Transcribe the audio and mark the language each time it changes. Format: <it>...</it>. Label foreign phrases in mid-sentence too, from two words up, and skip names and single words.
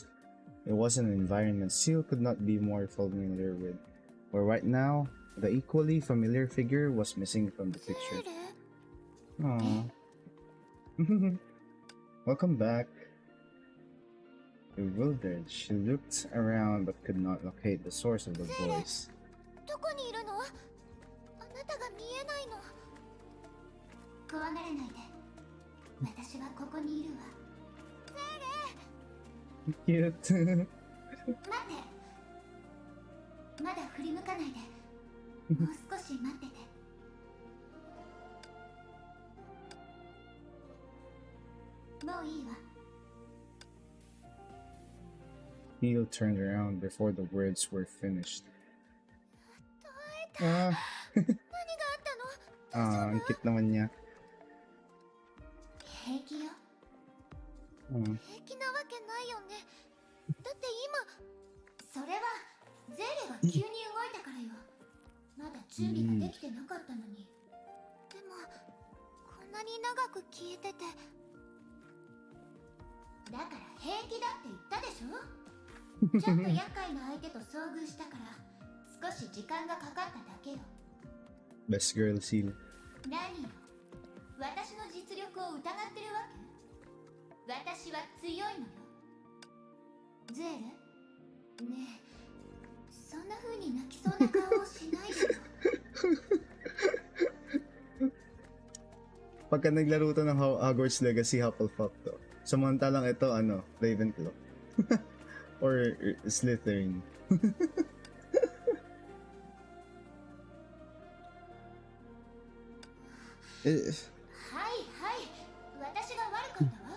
<en>It was an environment Seal could not be more familiar with, but right now, the equally familiar figure was missing from the picture. Aww. Welcome back. Bewildered, she looked around but could not locate the source of the voice.</en> <ja>どこにいるの？あなたが見えないの。怖がらないで。私はここにいるわ。</ja> <en>Cute.</en> <ja>待って。まだ振り向かないで。もう少し待ってて。もういいわ。</ja> <en>Neil turned around before the words were finished.</en> <ja>何があったの？</ja> <tl>ang cute naman niya.</tl> <ja>平気よ。平気なわけないよね。だって今、それはゼーレが急に動いたからよ。まだ準備ができてなかったのに。でもこんなに長く消えてて。だから平気だって言ったでしょ。ちょっと厄介な相手と遭遇したから少し時間がかかっただけよ。</ja> <en>Best girl seal.</en> <ja>何よ、私の実力を疑ってるわけ？私は強いのよ。ゼーレ？ねえ、そんな風に泣きそうな顔をしないでよ。</ja> <tl>Pagka naglaro to ng Hogwarts Legacy, Hufflepuff to. Samantalang ito, Ravenclaw.</tl> <en>Or Slytherin.</en> <ja>はいはい、私が悪かったわ。</ja>